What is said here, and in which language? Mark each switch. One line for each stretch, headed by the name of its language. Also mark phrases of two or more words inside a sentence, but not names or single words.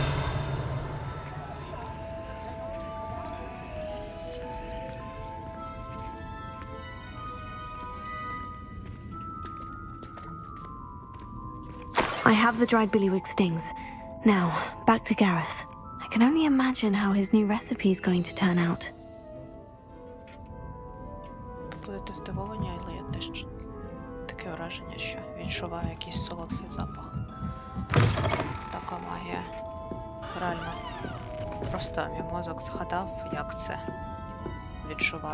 English: I have the dried billywig stings. Now, back to Gareth. I can only imagine how his new recipe is going to turn out.
Ukrainian: Будете здивовані, але я теж таке враження, що відчуваю якийсь солодкий запах. Така магія. Реально. Просто мій мозок згадав, як це відчувати.